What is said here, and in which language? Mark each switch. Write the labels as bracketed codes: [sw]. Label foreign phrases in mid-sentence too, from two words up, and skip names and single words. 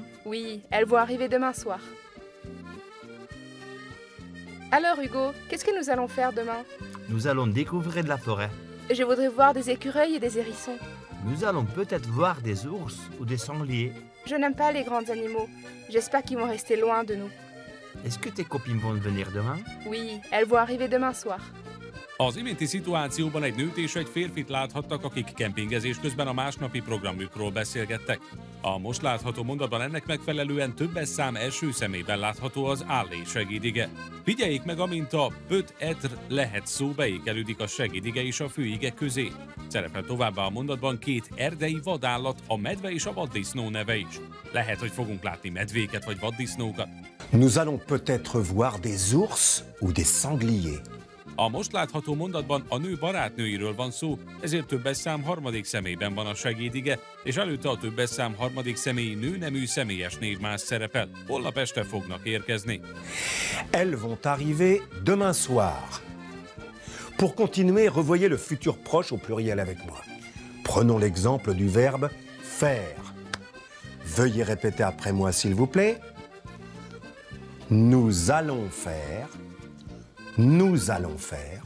[fr] Oui, elles vont arriver demain soir. Alors Hugo, qu'est-ce que nous allons faire demain? Nous allons découvrir de la forêt. Je voudrais voir des écureuils et des hérissons. Nous allons peut-être voir des ours ou des sangliers. Je n'aime pas les grands animaux. J'espère qu'ils vont rester loin de nous. Est-ce que tes copines vont venir demain? Oui, elles vont arriver demain soir. [hu] Az iménti szituációban egy nőt és egy férfit láthattak, akik kempingezés közben a másnapi programjukról beszélgettek. A most látható mondatban ennek megfelelően többes szám első személyben látható az állé segédige. Figyeljék meg, amint a peut-être lehet szó beékelődik a segédige és a főige közé. Szerepel továbbá a mondatban két erdei vadállat, a medve és a vaddisznó neve is. Lehet, hogy fogunk látni medvéket vagy vaddisznókat. [fr] Nous allons peut-être voir des ours ou des sangliers. [hu] A most látható mondatban a nő barátnőiről van szó, ezért többes szám harmadik személyben van a segédige, és előtte a többes szám harmadik személyi nőnemű személyes névmás szerepel. Holnap este fognak érkezni. [fr] Elles vont arriver demain soir. Pour continuer, revoyez le futur proche au pluriel avec moi. Prenons l'exemple du verbe faire. Veuillez répéter après moi, s'il vous plaît. Nous allons faire. Nous allons faire.